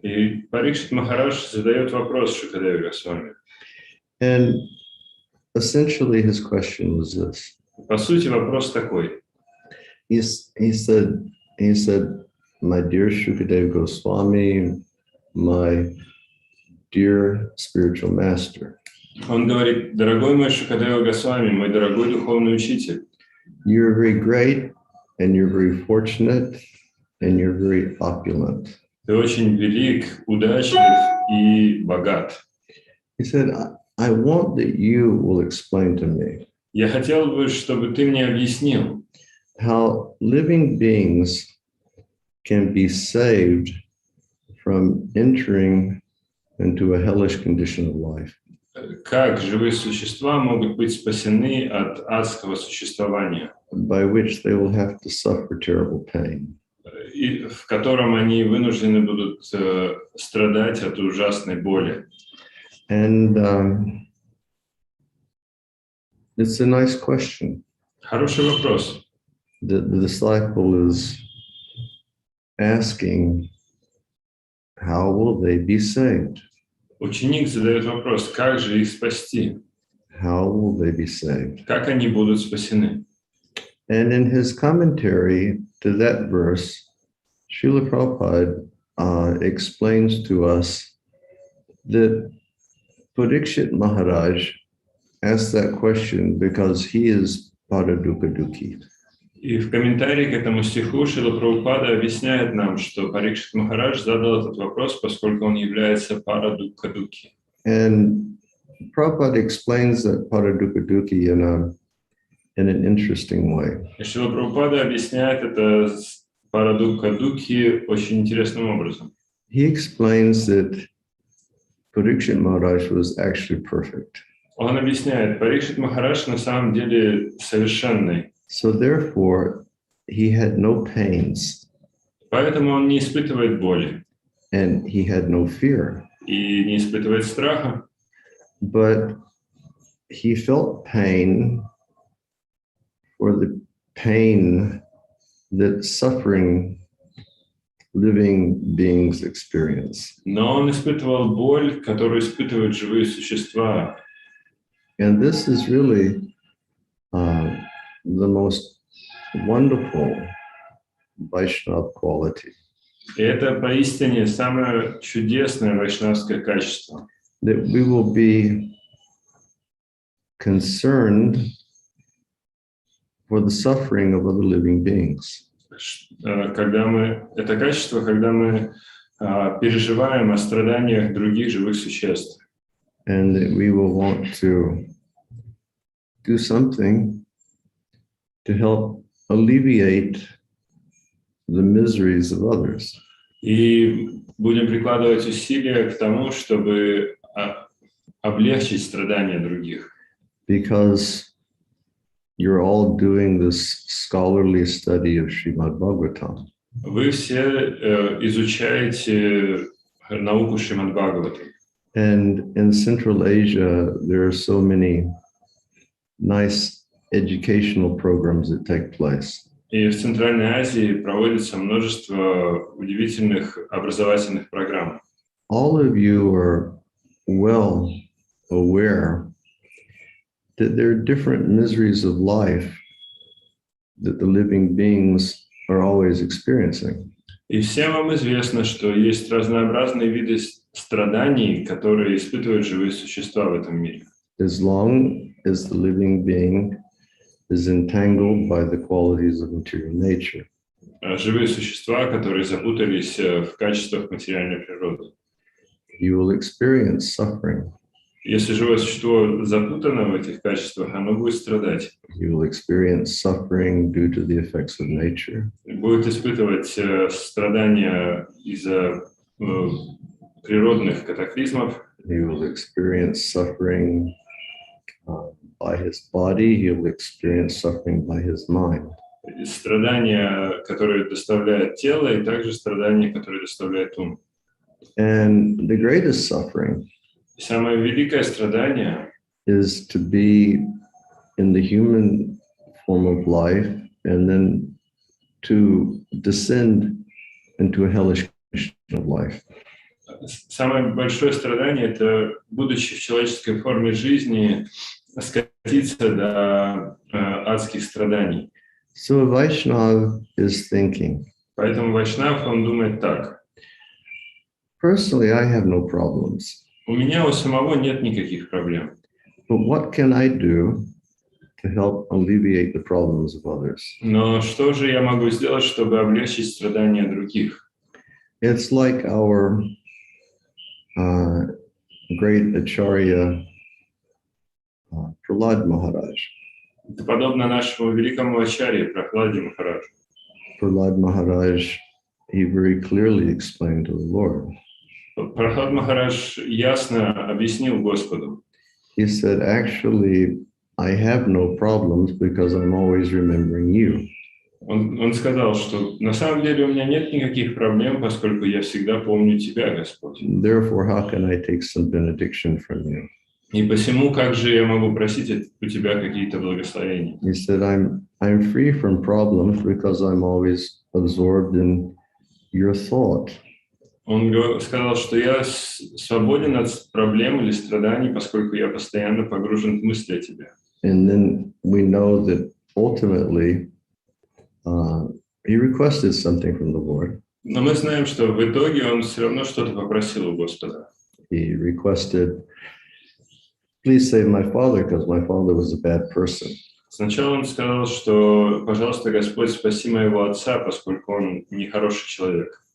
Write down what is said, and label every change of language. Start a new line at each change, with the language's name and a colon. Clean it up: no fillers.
Russian: И Парикшит Махарадж задает вопрос Шукадеве Госвами.
English: And essentially his question was this.
Russian: По сути, вопрос такой.
English: He said, my dear Shukadev Goswami, my dear spiritual master.
Russian: Он говорит: дорогой мой Шукадева Госвами, мой дорогой духовный учитель,
English: You're very great and you're very fortunate and you're very opulent.
Russian: ты очень велик, удачлив и богат.
English: He said, I want that you will explain to me
Russian: Я хотел бы, чтобы ты мне объяснил,
English: how living beings can be saved from entering into a hellish condition of life.
Russian: как живые существа могут быть спасены от адского существования,
English: By which they will have to suffer terrible pain.
Russian: и в котором они вынуждены будут страдать от ужасной боли.
English: And it's a nice question.
Russian: Хороший вопрос.
English: The disciple is asking, how will they be saved?
Russian: Ученик задает вопрос: как же их спасти?
English: How will they be saved?
Russian: Как они будут спасены?
English: And in his commentary to that verse, Srila Prabhupada explains to us that Parikshit Maharaj asked that question because he is Paraduka Dukhi.
Russian: И в комментарии к этому стиху Шрила Прабхупада объясняет нам, что Парикшит Махарадж задал этот вопрос, поскольку он является Парадукха Дукхи.
English: And Prabhupada explains that paradukha-dukhi in an interesting way.
Russian: И Шрила Прабхупада объясняет это с парадукха-дукхи очень интересным образом.
English: He explains that Parikshit Maharaj was actually perfect.
Russian: Он объясняет, Парикшит Махарадж на самом деле совершенный,
English: So therefore, he had no pains
Russian: поэтому он не испытывает боли
English: and he had no fear.
Russian: и не испытывает страха,
English: But he felt pain for the pain that suffering living beings experience.
Russian: но он испытывал боль, которую испытывают живые существа.
English: And this is really the most wonderful Vaishnava quality,
Russian: И это поистине самое чудесное вайшнавское качество.
English: that we will be concerned for the suffering of other living beings.
Russian: Это качество, когда мы переживаем о страданиях других живых существ.
English: And that we will want to do something to help alleviate the miseries of others.
Russian: И будем прикладывать усилия к тому, чтобы облегчить страдания других.
English: Because you're all doing this scholarly study of Srimad Bhagavatam.
Russian: Вы все изучаете науку Шримад Бхагаватам.
English: And in Central Asia, there are so many nice educational programs that take place.
Russian: И в Центральной Азии проводится множество удивительных образовательных программ.
English: All of you are well aware that there are different miseries of life that the living beings are always experiencing.
Russian: И всем вам известно, что есть разнообразные виды страданий, которые испытывают живые существа в этом мире.
English: As long as the living being is entangled by the qualities of material nature.
Russian: Живые существа, которые запутались в качествах материальной природы.
English: You will experience suffering.
Russian: Если живое существо запутано в этих качествах, оно будет страдать.
English: You will experience suffering due to the effects of nature.
Russian: Будет испытывать страдания из-за природных катаклизмов.
English: He will experience suffering by his body. He will experience suffering by his mind.
Russian: Страдания, которые доставляет тело, и также страдания, которые доставляет ум.
English: And the greatest suffering
Russian: Самое великое страдание
English: is to be in the human form of life and then to descend into a hellish condition of life.
Russian: Самое большое страдание – это, будучи в человеческой форме жизни, скатиться до адских страданий.
English: So a Vaishnava is thinking,
Russian: Поэтому вайшнав, он думает так.
English: personally, I have no problems.
Russian: У меня у самого нет никаких проблем.
English: But what can I do to help alleviate the problems of others?
Russian: Но что же я могу сделать, чтобы облегчить страдания других?
English: It's like our great Acharya Prahlad Maharaj.
Russian: Это подобно нашему великому ачарье Прахладе Махараджу.
English: Prahlad Maharaj, he very clearly explained to the Lord.
Russian: Прахлад Махарадж ясно объяснил Господу.
English: He said, actually, I have no problems because I'm always remembering you.
Russian: Он сказал, что на самом деле у меня нет никаких проблем, поскольку я всегда помню Тебя, Господь.
English: Therefore, how can I take some benediction from you?
Russian: И посему, как же я могу просить у Тебя какие-то благословения?
English: He said, I'm free from problems because I'm always absorbed in your thought.
Russian: Он сказал, что я свободен от проблем или страданий, поскольку я постоянно погружен в мысли о Тебе.
English: And then we know that ultimately he requested something from the Lord.
Russian: Но мы знаем, что в итоге он все равно что-то попросил у Господа.
English: He requested, please save my father because my father was a bad person.
Russian: Сначала он сказал, что, пожалуйста, Господь, спаси моего отца, поскольку он нехороший человек.